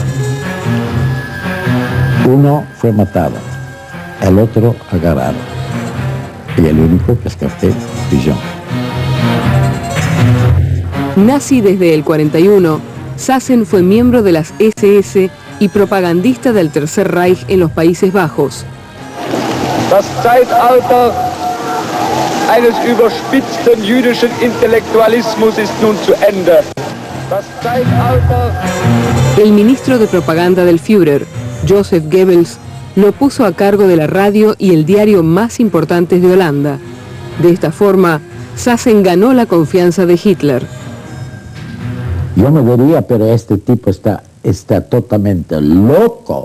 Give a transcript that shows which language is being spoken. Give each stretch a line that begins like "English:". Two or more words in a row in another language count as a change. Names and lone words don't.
Spanish: Uno fue matado, el otro agarrado, y el único que escapé fui yo. Nazi desde el 41, Sassen fue miembro de las SS y propagandista del Tercer Reich en los Países Bajos.
German: Das Zeitalter eines überspitzten jüdischen Intellektualismus ist nun zu Ende. Das Zeitalter...
Spanish: El ministro de propaganda del Führer, Joseph Goebbels, lo puso a cargo de la radio y el diario más importantes de Holanda. De esta forma, Sassen ganó la confianza de Hitler. Yo me diría, pero este tipo está totalmente loco.